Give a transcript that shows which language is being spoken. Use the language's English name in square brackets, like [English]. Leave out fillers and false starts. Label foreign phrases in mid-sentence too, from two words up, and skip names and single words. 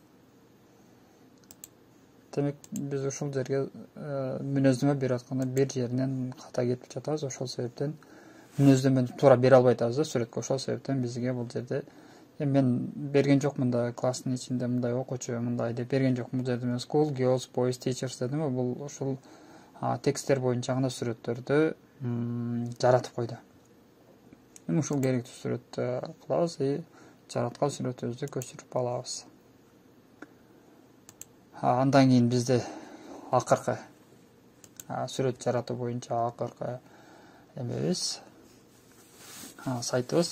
[Kyrgyz] Демек, биз ушул жерге мүнөздөмө берип атканда бир жеринен ката кетип жатабыз. Ошол себептен мүнөздөмөнү туура бере албайт атабыз да сүрөткө. Ошол себептен бизге бул жерде мен берген жокмун да, класстын ичинде мындай окуучу мындай деп берген жокмун. Бул жерде мен [English] school, girls, boys, teachers [Kyrgyz] дедим. Бул ушул тексттер боюнча гана сүрөттөрдү жаратып койду. Эми ушул керектүү сүрөттү кылабыз и жараткан сүрөтүбүздү көчүрүп алабыз. Андан кийин бизде акыркы сүрөт жаратуу боюнча акыркы эмебиз, сайтыбыз.